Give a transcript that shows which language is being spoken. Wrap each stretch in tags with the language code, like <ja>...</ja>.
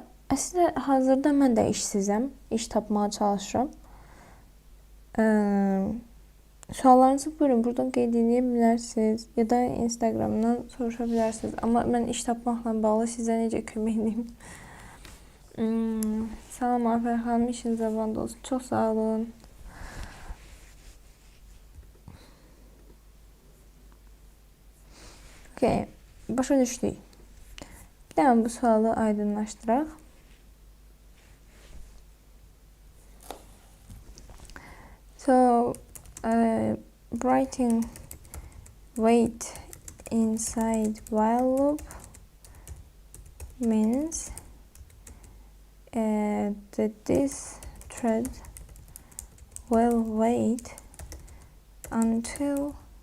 <az>Əslində hazırda mən də işsizəm. İş tapmağa çalışıram. Suallarınızı buyurun, buradan qeyd edə bilərsiniz. Ya da Instagramdan soruşa bilərsiniz. Amma mən iş tapmaqla bağlı sizə necə kömək edeyim? Salam Afər xanım, işiniz avanda olsun. Çox sağ olun. Okay, başa düşdük. Bir də bu sualı aydınlaşdıraq.</az> <en>So, writing wait inside while loop means that this thread will wait until</en>